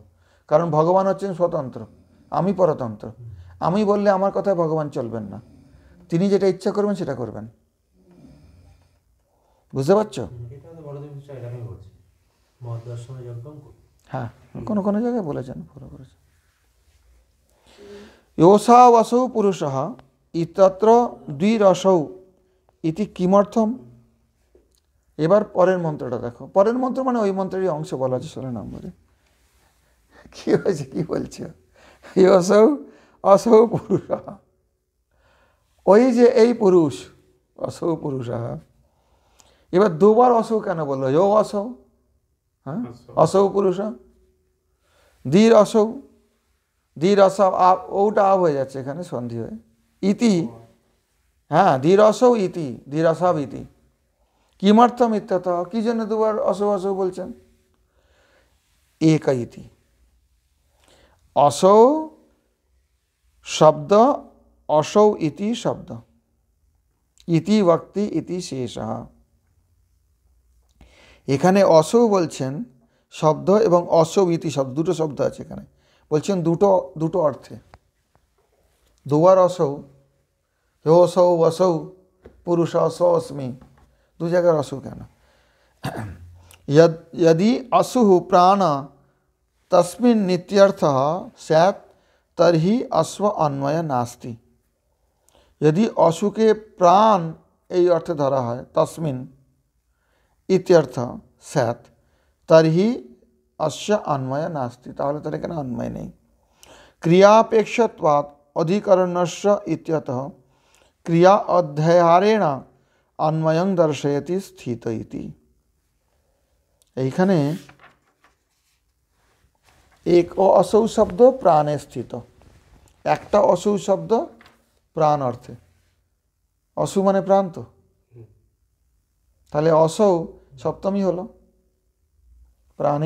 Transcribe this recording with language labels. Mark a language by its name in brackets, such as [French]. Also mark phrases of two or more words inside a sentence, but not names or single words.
[Bangla] কারণ ভগবান হচ্ছেন স্বতন্ত্র, আমি পরতন্ত্র। আমি বললে আমার কথায় ভগবান চলবেন না, তিনি যেটা ইচ্ছা করবেন সেটা করবেন। বুঝতে পারছো? হ্যাঁ, কোনো কোনো জায়গায় বলেছেন, ফলো করেছেন। [Sanskrit] योषा वसौ पुरुषः इत्यत्र द्विरसौ इति किमर्थम। [Bangla] এবার পরের মন্ত্রটা দেখো। পরের মন্ত্র মানে ওই মন্ত্রেরই অংশ বলা আছে 16 নম্বরে। কি হয়েছে, কি বলছে? [Sanskrit] योषौ असौ पुरुषः, [Bangla] ওই যে এই পুরুষ, [Sanskrit] असौ पुरुषः। [Bangla] এবার দুবার असौ কেন বললো? [Sanskrit] यो असौ, হ্যাঁ, असौ पुरुष, দীর असौ, [Bangla] ধীর অসব, ওটা আব হয়ে যাচ্ছে এখানে সন্ধি হয়ে, ইতি, হ্যাঁ, [Sanskrit] ধীর অসৌ ইতি, ধীর অসব ইতি। কিমর্থম ইত্যত, [Bangla] কি জন্য দুবার অসৌ অসৌ বলছেন? এক ইতি, অসৌ শব্দ, [Sanskrit] অসৌ ইতি [Bangla] শব্দ, ইতি ভক্তি ইতি শেষ। এখানে অসৌ বলছেন শব্দ এবং [Sanskrit] অসৌ ইতি [Bangla] শব্দ, দুটো শব্দ আছে এখানে। বলছেন দুটো অর্থে। দুবার অসৌ, [Sanskrit] হোসৌ অসৌ পুরুষ অসৌ অস্মি, [Bangla] দু জায়গার অসৌ কেন? [Sanskrit] यदि असुः प्राण तस्मिन् नित्यर्थः स्यात् तर्हि अश्व अन्वय नास्ति। यदि असुके प्राण [Bangla] এই অর্থে ধরা হয়, [Sanskrit] তসমিন ইত্যর্থ স্যাৎ, তর্হি अस्य अन्वय नास्ति, [Bangla] তাহলে তার এখানে अन्वय নেই। [Sanskrit] क्रियापेक्षत्वात् अधिकरणस्य इत्यतः क्रिया अध्याहारेण अन्वयं दर्शयति स्थित इति। [Bangla] এইখানে এক অসৌ শব্দ প্রাণে স্থিত, একটা অসৌ শব্দ প্রাণ অর্থে। অসু মানে প্রাণ, তো তাহলে অসৌ সপ্তমী হলো প্রাণে।